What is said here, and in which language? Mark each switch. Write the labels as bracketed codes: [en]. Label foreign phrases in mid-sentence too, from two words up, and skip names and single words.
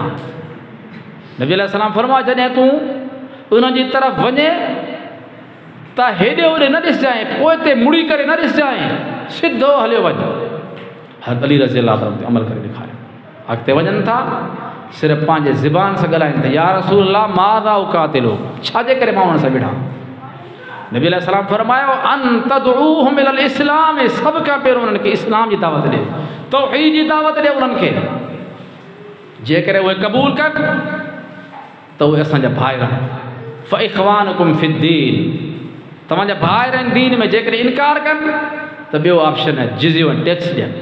[sd] नबी [ar] عليه السلام [sd] फरमायो जॾहिं तूं उन्हनि जी तरफ़ वञे त हेॾे होॾे न ॾिसजांइ, पोइ ते मुड़ी करे न ॾिसजांइ, सिधो हलियो वञ। हज़रत अली [ar] رضي الله تعالى [sd] अमल करे ॾेखारियो। अॻिते वञनि था, सिर्फ़ु पंहिंजे ज़ुबान सां ॻाल्हाइनि था, [ar] يا رسول الله ماذا أقاتل, [sd] छाजे करे मां उन्हनि सां विढ़ां? नबी [ar] عليه السلام [sd] फरमायो [ar] أن تدعوهم إلى الإسلام, [sd] सभ खां पहिरियों उन्हनि खे इस्लाम जी दावत ॾे, तौहीद जी दावत ॾे उन्हनि खे। जेकॾहिं उहे क़बूल कनि त उहे असांजा भाइर आहिनि। [ar] فإخوانكم في الدين, [sd] तव्हांजा भाइर आहिनि दीन में। जेकॾहिं इनकार कनि त ॿियो ऑप्शन आहे जिज़ियो ऐं टैक्स ॾियनि।